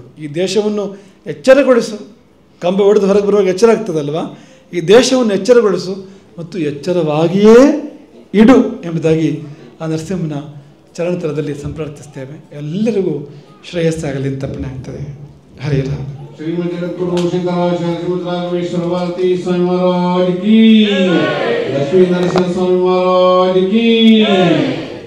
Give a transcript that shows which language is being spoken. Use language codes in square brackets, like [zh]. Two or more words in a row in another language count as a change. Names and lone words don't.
[kn] ಈ ದೇಶವನ್ನು ಎಚ್ಚರಗೊಳಿಸು. ಕಂಬ ಹೊಡೆದು ಹೊರಗೆ ಬರುವಾಗ ಎಚ್ಚರ ಆಗ್ತದಲ್ವ, ಈ ದೇಶವನ್ನು ಎಚ್ಚರಗೊಳಿಸು ಮತ್ತು ಎಚ್ಚರವಾಗಿಯೇ ಇಡು ಎಂಬುದಾಗಿ ಆ ನರಸಿಂಹನ ಚರಣತಲದಲ್ಲಿ ಸಂಪ್ರಾರ್ಥಿಸ್ತೇವೆ. ಎಲ್ಲರಿಗೂ ಶ್ರೇಯಸ್ಸಾಗಲಿ ಅಂತ ತಪ್ಪನೆ ಆಗ್ತದೆ. ಹರೇ ರಾಮ. [hi] श्रीमद जगद्गुरु श्रीमद राघवेश्वर भारती स्वामी महाराज की, लक्ष्मी नरसिंह स्वामी महाराज की।